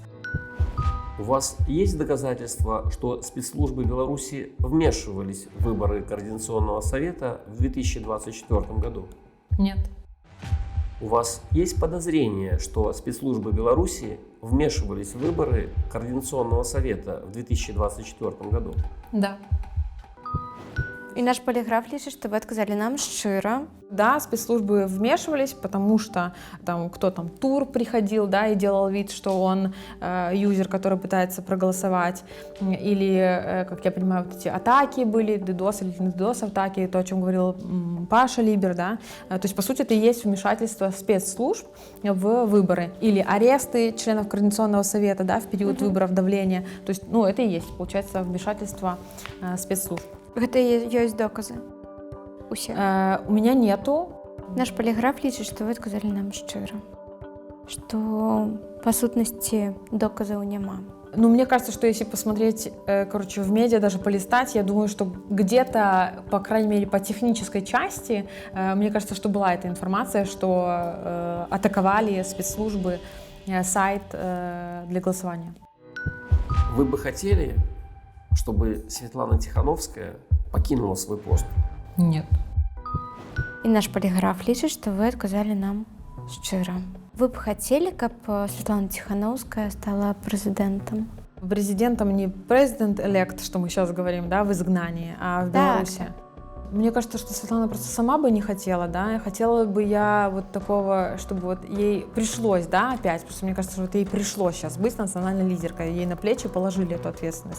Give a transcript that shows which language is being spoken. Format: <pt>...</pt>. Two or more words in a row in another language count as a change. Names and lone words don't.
<ru>У вас есть доказательства, что спецслужбы Беларуси вмешивались в выборы Координационного совета в 2024 году? Нет. У вас есть подозрение, что спецслужбы Беларуси вмешивались в выборы Координационного совета в 2024 году? Да.</ru> <be>І наш поліграф лічыць, што вы адказалі нам шчыра.</be> <ru>Да, спецслужбы вмешивались, потому что там кто там, Тур приходил, да, и делал вид, что он юзер, который пытается проголосовать, или, как я понимаю, вот эти атаки были, DDoS или не DDoS атаки, то, о чем говорил Паша Либер, да, то есть, по сути, это и есть вмешательство спецслужб в выборы, или аресты членов Координационного совета, да, в период выборов, давления, то есть, ну, это и есть, получается, вмешательство спецслужб.</ru> <be>Гэта ёсць доказы? Усе?</be> <ru>У меня нету.</ru> <be>Наш поліграф лічыць, што вы адказалі нам шчыра. Што, па сутнасці, доказаў няма.</be> <ru>Ну, мне кажется, что если посмотреть, короче, в медиа, даже полистать, я думаю, что где-то, по крайней мере, по технической части, мне кажется, что была эта информация, что атаковали спецслужбы сайт для голосования. Вы бы хотели, чтобы Светлана Тихановская покинула свой пост? Нет.</ru> <be>І наш поліграф лічыць, што вы адказалі нам шчыра. Вы б хацелі, каб Светлана Тихановская стала президентом?</be> <ru>Президентом не президент-элект, что мы сейчас говорим, да, в изгнании, а в Беларуси. Мне кажется, что Светлана просто сама бы не хотела, да, хотела бы я вот такого, чтобы вот ей пришлось, да, опять, потому что мне кажется, что вот ей пришлось сейчас быть национальной лидеркой, ей на плечи положили эту ответственность.</ru>